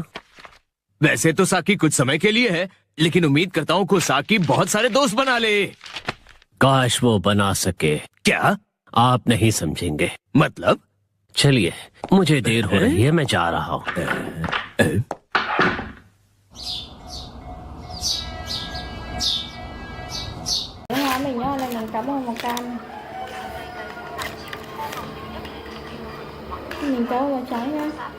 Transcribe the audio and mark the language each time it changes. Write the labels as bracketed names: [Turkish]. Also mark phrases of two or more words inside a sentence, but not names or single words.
[Hindi] वैसे तो साकी कुछ समय के लिए है, लेकिन उम्मीद करता हूँ कि साकी बहुत सारे दोस्त बना ले। काश वो बना सके। क्या? आप नहीं समझेंगे। मतलब? चलिए, मुझे देर हो रही है, मैं जा रहा हूँ। [Vietnamese] mình nhớ là mình cảm ơn một cam mình kéo vào trái nha.